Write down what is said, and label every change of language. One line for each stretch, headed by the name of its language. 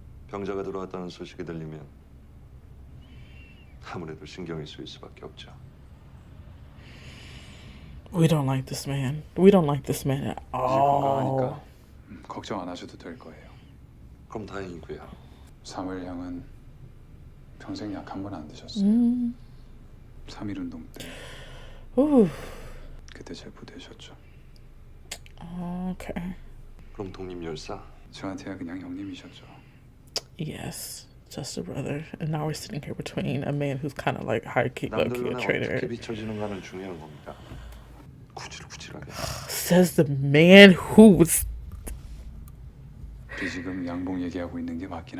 Korean: 병자가 들어왔다는 소식이 들리면 아무래도 신경이 쓰일 수밖에 없죠.
English: We don't like this man. We don't like this man at all.
Korean: 걱정 안 하셔도 될 거예요. 그럼 다행이고요. 사무엘 형은 평생 약 한 번 안 드셨어요. 3.1 운동 때. 그때 제 부대셨죠.
English: Okay.
Korean: 그럼 독립 열사? 저한테야 그냥 형님이셨죠.
English: Yes, just a brother. And now we're sitting here between a man who's kind of like high-key, low-key a traitor.
Korean: 어떻게 비춰지는가는 중요한 겁니다. 구질구질하게.
English: Says the man who was.
Korean: 지금 양봉 얘기하고 있는 게 맞긴